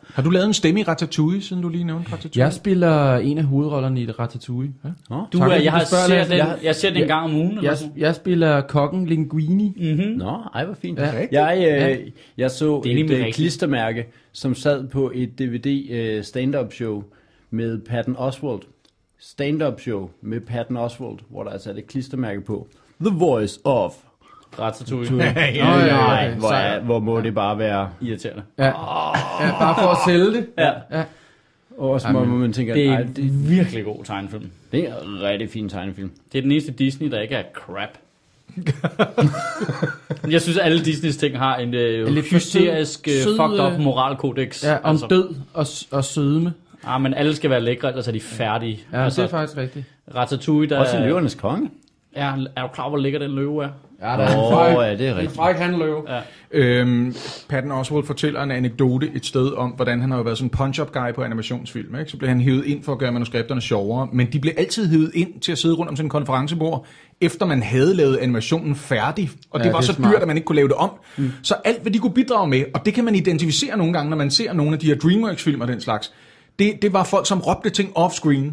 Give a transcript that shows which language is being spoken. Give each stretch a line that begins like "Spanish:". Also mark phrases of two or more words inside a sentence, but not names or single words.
Danish: Har du lavet en stemme i Ratatouille, siden du lige nævnte Ratatouille? Jeg spiller en af hovedrollerne i Ratatouille. Ja? Jeg ser den en gang om ugen. Jeg spiller kokken Linguini. Nå, hvor fint. Ja. Jeg så et klistermærke, som sad på et DVD
English: stand-up show
Danish: med Patton Oswalt.
English: Stand-up show
Danish: med Patton Oswalt, hvor der er sat et klistermærke på.
English: The Voice of Ratatouille.
Danish: Hvor må det bare være irriterende. Ja, bare for at sælge det. Ja. Og også må man tænker, det er en virkelig god tegnefilm. Det er en rigtig fin tegnefilm. Det er den eneste Disney, der ikke er crap. Jeg synes, at alle Disneys ting har en hysterisk,
English: fucked up
Danish: moralkodex. Ja, om død og sødme. Men alle skal være lækre, ellers er de færdige. Ja, det er faktisk rigtigt. Ratatouille, der også løvernes konge. Ja, er du klar, hvor lækker den løve er? Ja, der er det er rigtigt. En fræk handløve. Ja. Patton Oswalt fortæller en anekdote et sted om, hvordan han har været sådan en
English: punch-up guy
Danish: på animationsfilm. Ikke? Så blev han hævet ind for at gøre manuskripterne sjovere, men de blev altid hævet ind til at sidde rundt om sådan en konferencebord, efter man havde lavet animationen færdig, og det var så dyrt, at man ikke kunne lave det om. Så alt, hvad de kunne bidrage med, og det kan man identificere nogle gange, når man ser nogle af de her DreamWorks-film og den slags, det var folk, som råbte ting off-screen.